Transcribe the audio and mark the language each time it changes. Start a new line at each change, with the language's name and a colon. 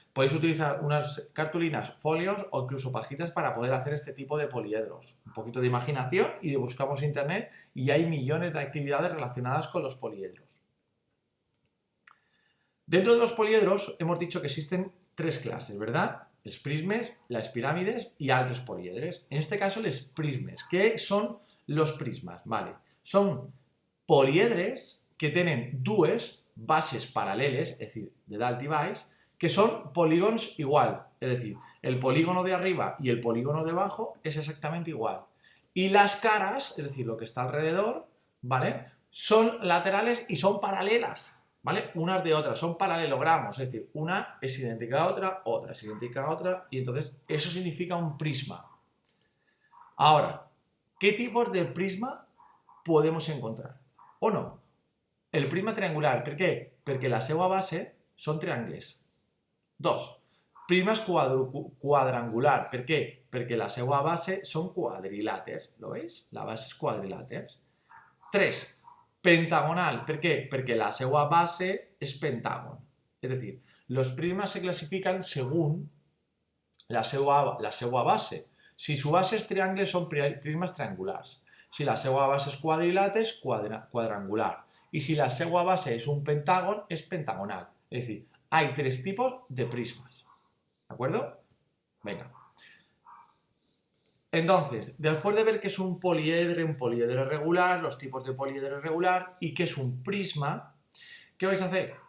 Spanish: Podéis utilizar unas cartulinas, folios o incluso pajitas para poder hacer este tipo de poliedros. Un poquito de imaginación y buscamos internet y hay millones de actividades relacionadas con los poliedros. Dentro de los poliedros hemos dicho que existen 3 clases, ¿verdad?
Catalan: els prismes,
Spanish: las pirámides y
Catalan: altres poliedres.
Spanish: En este caso, los prismes. ¿Qué son los prismas? Vale, son poliedres que tienen
Catalan: dues bases paraleles,
Spanish: es decir,
Catalan: de dalt i baix,
Spanish: que son polígonos igual. Es decir, el polígono de arriba y el polígono de abajo es exactamente igual. Y las caras, es decir, lo que está alrededor, ¿vale? Son laterales y son paralelas, ¿vale? Unas de otras, son paralelogramos, es decir, una es idéntica a otra, otra es idéntica a otra, y entonces eso significa un prisma. Ahora, ¿qué tipos de prisma podemos encontrar? O no? El prisma triangular, ¿por qué?
Catalan: Porque la seva base són triangles. 2.
Spanish: Prisma quadrangular, ¿por qué? Porque
Catalan: la seva base
Spanish: son cuadrilàters, ¿lo veis? La base es cuadrilàters. 3. Pentagonal, ¿por qué? Porque
Catalan: la seva base
Spanish: es pentágono. Es decir, los prismas se clasifican según
Catalan: la seva base.
Spanish: Si su base es triangle, son prismas triangulars.
Catalan: Si la seva base es quadrilàter, és quadrangular.
Spanish: Y si
Catalan: la seva base
Spanish: es un pentágono, es pentagonal. Es decir, hay 3 tipos de prismas. ¿De acuerdo? Venga. Entonces, después de ver qué es un poliedro regular, los tipos de poliedro regular y qué es un prisma, ¿qué vais a hacer?